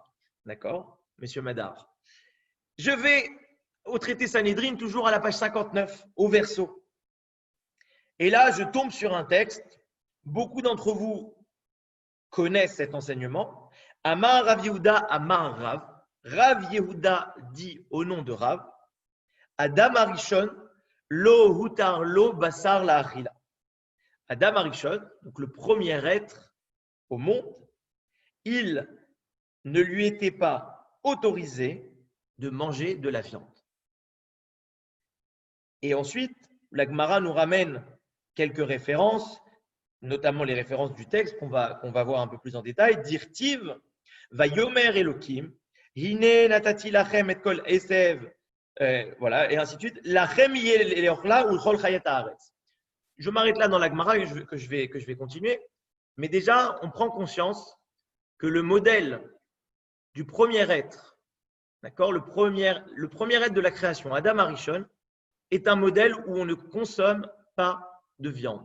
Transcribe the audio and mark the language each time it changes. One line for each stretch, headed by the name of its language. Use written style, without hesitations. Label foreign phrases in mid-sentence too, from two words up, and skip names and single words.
French: D'accord, Monsieur Madar? Je vais au traité Sanhédrin, toujours à la page 59, au verso. Et là, je tombe sur un texte. Beaucoup d'entre vous connaissent cet enseignement.
Hebrew: אמר רב יהודה אמר רב. Rav Yehuda
French: dit au nom de
Hebrew: Rav, אדם הראשון לא הותר לו בשר לאכילה. אדם הראשון,
French: donc le premier être au monde, il ne lui était pas autorisé de manger de la viande. Et ensuite, la Gemara nous ramène quelques références, notamment les références du texte qu'on va voir un peu plus en détail.
Hebrew: דכתיב ויאמר אלהים הנה נתתי לכם את כל עשב,
French: voilà, et ainsi de suite.
Hebrew: לכם יהיה לאכלה ולכל חית הארץ.
French: Je m'arrête là dans la Gemara que je vais continuer. Mais déjà, on prend conscience que le modèle du premier être, d'accord, le premier être de la création, Adam Arishon, est un modèle où on ne consomme pas de viande.